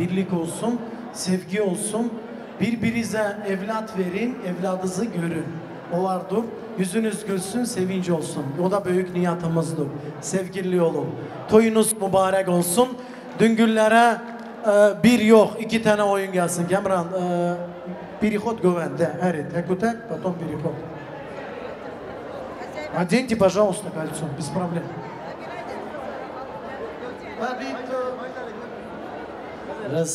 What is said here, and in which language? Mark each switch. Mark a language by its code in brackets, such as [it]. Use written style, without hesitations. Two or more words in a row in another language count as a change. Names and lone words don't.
[tr] Birlik olsun, sevgi olsun. Birbirinize evlat verin, evladınızı görün. O vardır. Yüzünüz gülsün, sevinç olsun. O da büyük niyetimizdir. Sevgili olun. Toyunuz mübarek olsun. Düngürlere bir yok, 2 tane oyun gelsin. Gemran, переход güvende. Evet, tek, [ru] потом переход. Оденьте, пожалуйста, кольцо, без проблем. Раз.